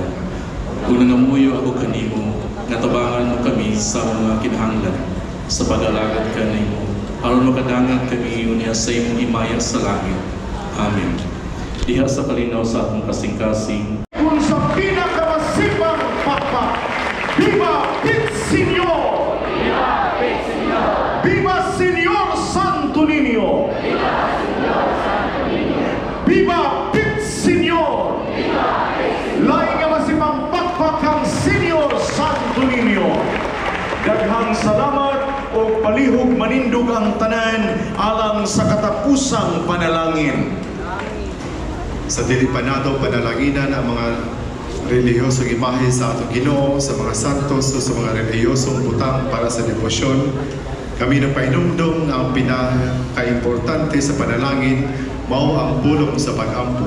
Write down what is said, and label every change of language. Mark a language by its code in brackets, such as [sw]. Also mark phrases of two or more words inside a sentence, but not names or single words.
[ceb] Kung nangamuyo ako kanimo, natabangan mo kami sa mga kinahanglan, sa pag-alagad kanimo, aron makadangan kami unya sa imong himaya sa langit. Amen. Diha sa kalinaw sa atong kasing-kasing, kung sa pinakamasibang pakpak, Viva Pit Señor! Viva Pit Señor! Viva Señor Santo Niño! Viva Señor Santo Niño! Viva Pit Señor! Viva Pit Señor! Lain nga masibang pakpak ang Señor Santo Niño. Daghang salamat o palihog manindog ang tanan alang sa katapusang panalangin. Sa dili pa nato panalanginan ang mga relihiyosong imahe sa atong Ginoo, sa mga santos o sa mga relihiyosong butang para sa debosyon, kami nagpainumdum na ang pinaka-importante sa panalangin mao ang pulong sa pag-ampo.